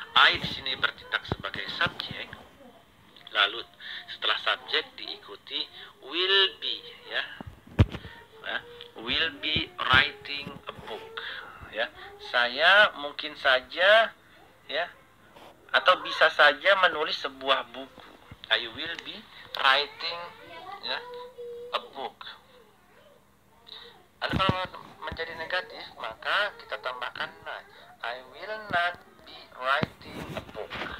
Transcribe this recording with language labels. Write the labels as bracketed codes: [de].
[id] I di sini bertindak sebagai subjek. Lalu setelah subjek diikuti will be ya. [en] Will be writing a book ya. [id] Saya mungkin saja ya, atau bisa saja menulis sebuah buku. [en] I will be writing ya a book. [id] Lalu kalau menjadi negatif, maka kita tambahkan not. [en] I will not be writing a book.